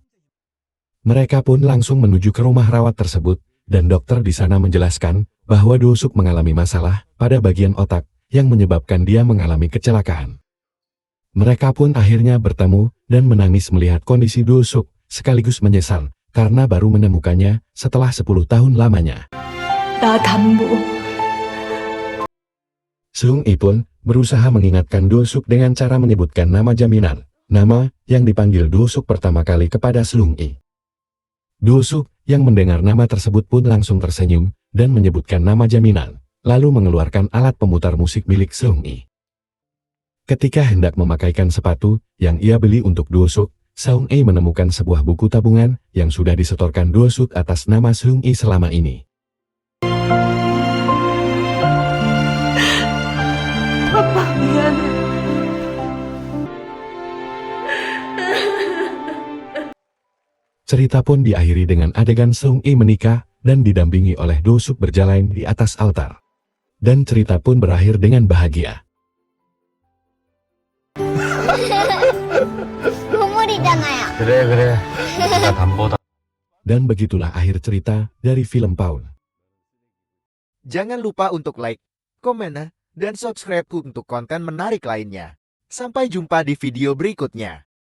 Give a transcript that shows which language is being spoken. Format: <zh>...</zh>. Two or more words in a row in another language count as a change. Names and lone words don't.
<id>Mereka pun langsung menuju ke rumah rawat tersebut, dan dokter di sana menjelaskan bahwa Do-suk mengalami masalah pada bagian otak yang menyebabkan dia mengalami kecelakaan. Mereka pun akhirnya bertemu dan menangis melihat kondisi Do-suk, sekaligus menyesal karena baru menemukannya setelah 10 tahun lamanya.</id> <ko>나 담보.</ko> <id>Seung-i pun berusaha mengingatkan Do-suk dengan cara menyebutkan nama jaminan, nama yang dipanggil Do-suk pertama kali kepada Seung-i. Do-suk yang mendengar nama tersebut pun langsung tersenyum dan menyebutkan nama jaminan, lalu mengeluarkan alat pemutar musik milik Seung-i. Ketika hendak memakaikan sepatu yang ia beli untuk Do-suk, Seung-i menemukan sebuah buku tabungan yang sudah disetorkan Do-suk atas nama Seung-i selama ini.</id> <ko>아빠 미안해.</ko> <id>Cerita pun diakhiri dengan adegan Seung-i menikah dan didampingi oleh Do-suk berjalan di atas altar. Dan cerita pun berakhir dengan bahagia.</id> <ko>보물이잖아요. 그래. 나 담보다.</ko> <id>Dan begitulah akhir cerita dari film Pawn. Jangan lupa untuk like, komen, dan subscribe untuk konten menarik lainnya. Sampai jumpa di video berikutnya.</id>